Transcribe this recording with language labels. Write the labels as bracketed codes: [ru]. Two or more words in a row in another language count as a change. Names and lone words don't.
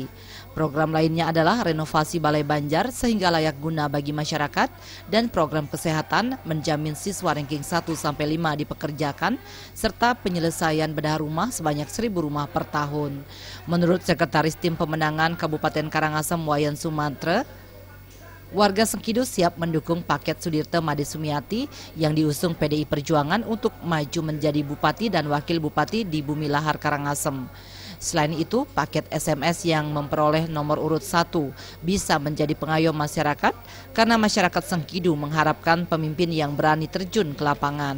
[id] Program lainnya adalah renovasi Balai Banjar sehingga layak guna bagi masyarakat, dan program kesehatan menjamin siswa ranking 1-5 dipekerjakan, serta penyelesaian bedah rumah sebanyak 1.000 rumah per tahun. Menurut Sekretaris Tim Pemenangan Kabupaten Karangasem Wayan Sumatra, warga Sengkidu siap mendukung paket Sudirte Made Sumiati yang diusung PDI Perjuangan untuk maju menjadi Bupati dan Wakil Bupati di Bumi Lahar Karangasem. Selain itu, paket SMS yang memperoleh nomor urut 1 bisa menjadi pengayom masyarakat karena masyarakat Sengkidu mengharapkan pemimpin yang berani terjun ke lapangan.